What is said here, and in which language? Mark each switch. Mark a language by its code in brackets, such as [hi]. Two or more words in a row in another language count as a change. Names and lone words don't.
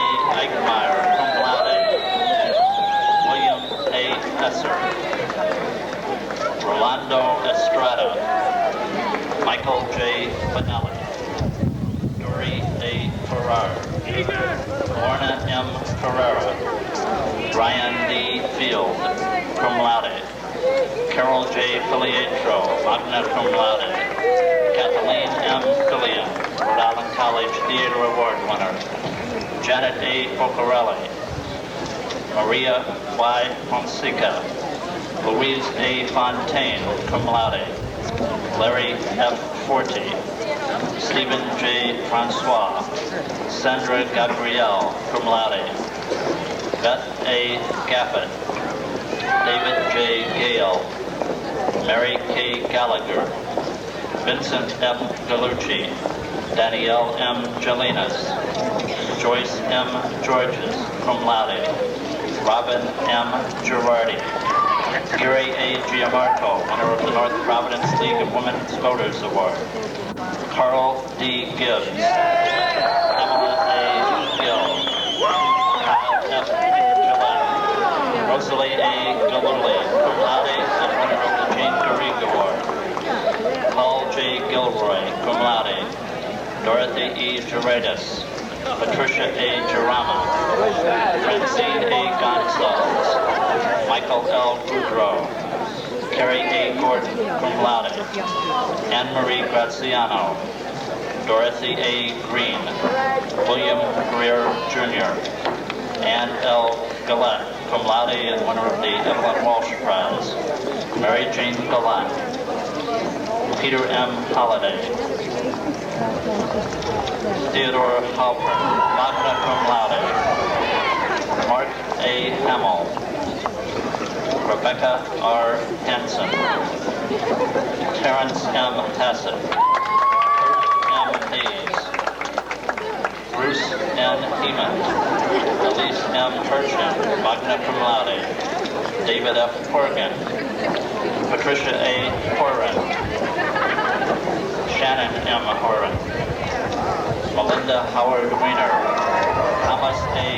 [en] Eichmeyer, [la] cum laude, [en] William A. Esser, Rolando Estrada, Michael J. Bonelli, Dory A. Farrar, Lorna M. Ferreira, Brian D. Field, [la] cum laude, [en] Carol J. Filiatro, [la] magna cum laude, [en] Kathleen M. Gilliam, Rhode Island College Theater Award winner, Janet A. Pocarelli, Maria Y. Fonseca, Louise A. Fontaine, [la] cum laude, [en] Larry F. Forte, Stephen J. Francois, Sandra Gabrielle, [la] cum laude, [en] Beth A. Gaffett, David J. Gale, Mary K. Gallagher, Vincent F. Gallucci, Danielle M. Jalinas, Joyce M. Georges, [la] cum laude, [en] Robin M. Girardi, Gary A. Giamarco, winner of the North Providence League of Women's Voters Award, Carl D. Gibbs, Pamela A. Gill, Kyle F. Gillette, Rosalie A. Galuli, [la] cum laude, [en] and winner of the Jane Garrigue Award, Paul J. Gilroy, [la] cum laude, [en] Dorothy E. Gerardis, Patricia A. Gerama, Francine A. Gonzalez, Michael L. Goudreau, Carrie A. Gordon, [la] cum laude, [en] Anne-Marie Graziano, Dorothy A. Green, William Greer Jr., Ann L. Gillette, [la] cum laude [en] and winner of the Evelyn Walsh Prize, Mary Jane Gallant, Peter M. Holliday, Theodore Halpern, [la] magna cum laude, [en] Mark A. Hamill, Rebecca R. Hansen, Terrence M. Hassett, M. Hayes, Bruce N. Heeman, Elise M. Turchin, [la] magna cum laude, [en] David F. Corrigan, Patricia A. Horan, Shannon M. Horan, Melinda Howard Weiner, Thomas A.